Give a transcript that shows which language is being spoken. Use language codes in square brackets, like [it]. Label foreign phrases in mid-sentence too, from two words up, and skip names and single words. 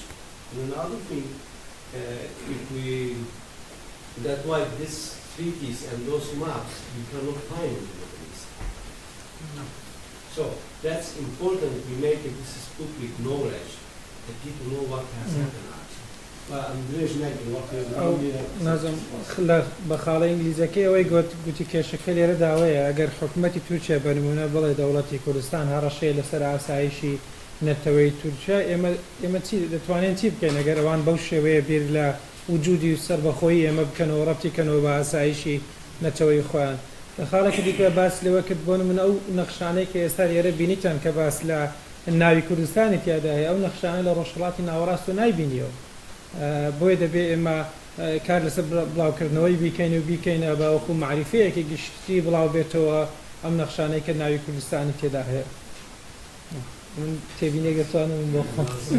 [en] And another thing, that's why these treaties and those maps we cannot find in the Middle East. No. So that's important. We make it. This is public knowledge that people know what has happened. [ckb] نازم بەخاڵە ئینگلیزەکەی ئەوەی گوتی کێشەکە لێرە داوەیە ئەگەر حکوومەتی تورکیا بەنمونە بڵێ دەوڵەتی کوردستان هەڕەشەیە لەسەر ئاسایشی نەتەوەی تورکیا ئێمە چی دەتوانین چی بکەین ئەگەر ئەوان بەو شێوەیە بیر لە وجودی و سەربەخۆیی ئێمە بکەنەوە ڕەبتیکەنەوە بە ئاسایشی نەتەوەی خۆیان لە خاڵێکی دیکە باس لەوە کرد بۆ من ئەو نەخشانەی کە ئێستا لێرە بینیتان کە باس لە ناوی کوردستانی تیاداهەیە ئەو نەخشانە لە ڕۆژهەڵاتی ناوەڕاست و نایبینیەوە بۆیە دەبێ ئێمە کار لەسەر بڵاوکردنەوەی بیکەین و بیکەینە بەوەکو معریفەیەکی گشتی بڵاو بێتەوە ئەم نەخشانەی کە ناوی کوردستانی تێدا هەیە من تێبینێک دەتوانم بۆ خۆم